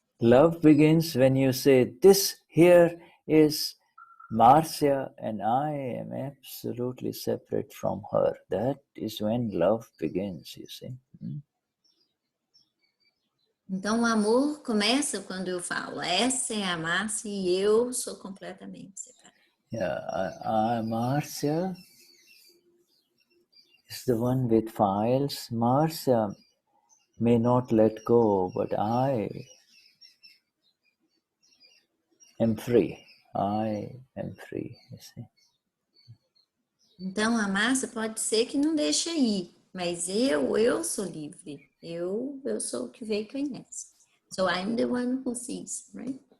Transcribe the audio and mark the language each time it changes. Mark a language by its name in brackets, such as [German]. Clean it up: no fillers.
[English] Love begins when you say, this here is Marcia and I am absolutely separate from her. That is when love begins, you see. [Portuguese] Então, o amor começa quando eu falo, essa é a Márcia e eu sou completamente separada. [English] Yeah, Marcia is the one with files. Marcia may not let go, but I am free. I am free, you see. [Portuguese] Então, a Márcia pode ser que não deixa ir, mas eu sou livre. Eu sou o que veio e conhece. [English] So I'm the one who sees, right?